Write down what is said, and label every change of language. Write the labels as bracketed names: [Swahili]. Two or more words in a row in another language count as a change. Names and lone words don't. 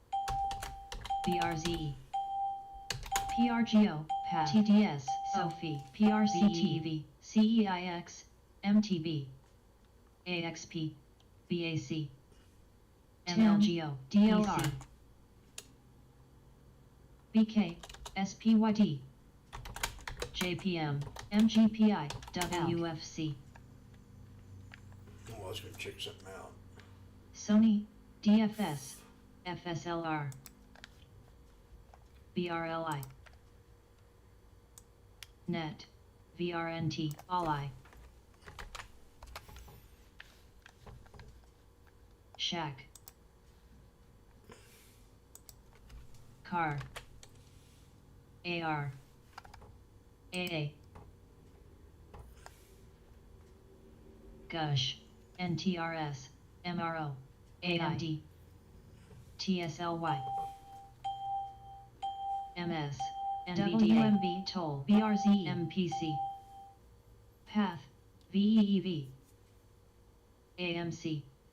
[English] BRZE, PRGO, PAT, TDS, SOFI, PRCTV, CEIX, MTB, AXP, BAC, MLGO, DLR, BK, SPYD, JPM, MGPI, WFC, Oh, I was gonna check something out. Sony, DFS, FSLR, BRLI, NET, VRNT, ALI, SHAC, CAR, AR, AA, GUSH, NTRS, MRO, AID, TSLY, MS, NVDA, WMB, Toll, BRZ, MPC, PATH, VEEV, AMC,